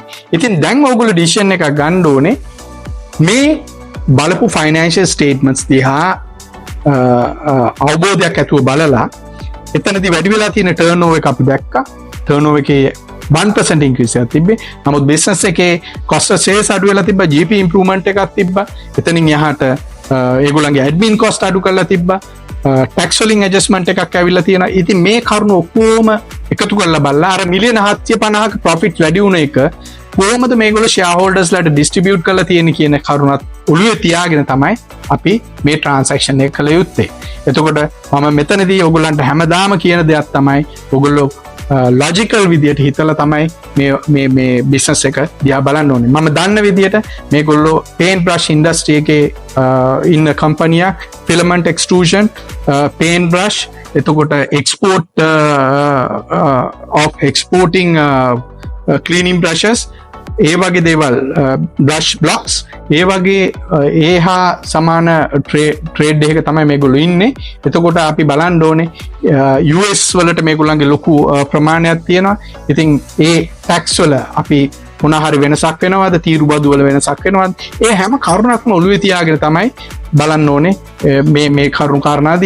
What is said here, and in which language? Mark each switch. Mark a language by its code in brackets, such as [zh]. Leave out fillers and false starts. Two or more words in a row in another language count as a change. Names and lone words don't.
[si] ඉතින් දැන් ඔයගොල්ලෝ decision එකක් ගන්න ඕනේ මේ බලපු [en] financial statements [si] දිහා අවබෝධයක් ඇතුව බලලා එතනදී වැඩි වෙලා තියෙන turnover එක අපි දැක්කා. turnover එකේ 1% increase එකක් තිබ්බේ. නමුත් business එකේ [en] cost of sales [si] අඩු වෙලා තිබ්බා. [en] GP improvement [si] එකක් තිබ්බා. එතනින් එහාට ඒගොල්ලන්ගේ [en] admin cost [si] අඩු කරලා තිබ්බා. tax වලින් adjustment එකක් ඇවිල්ලා තියෙනවා. ඉතින් මේ කරුණු ඔක්කොම එකතු කරලා බලලා අර මිලියන 750ක profit වැඩි වුණ එක කොහොමද මේගොල්ලෝ shareholders ලට distribute කරලා තියෙන්නේ කියන කරුණත් ඔළුවේ තියාගෙන තමයි අපි මේ transaction එක කළ යුත්තේ. එතකොට මම මෙතනදී ඔයගොල්ලන්ට හැමදාම කියන දෙයක් තමයි ඔයගොල්ලෝ logical විදියට හිතලා තමයි මේ business එක දිහා බලන්න ඕනේ. මම දන්න විදියට මේගොල්ලෝ [en] paint brush industry [si] එකේ ඉන්න company එක [en] filament extrusion paint brush [si] එතකොට [en] export of exporting cleaning brushes [si] ඒ වගේ දේවල් [en] brush blocks [si] ඒ වගේ ඒ හා සමාන ට්‍රේඩ් එකක තමයි මේගොල්ලෝ ඉන්නේ. එතකොට අපි බලන්න ඕනේ US වලට මේගොල්ලන්ගේ ලොකු ප්‍රමාණයක් තියෙනවා. ඉතින් ඒ ටැක්ස් වල අපි මොන හරි වෙනසක් වෙනවද තීරු බදු වල වෙනසක් වෙනවද ඒ හැම කරුණක්ම ඔළුවේ තියාගෙන තමයි බලන්න ඕනේ මේ කරුණු කාරණාදිය.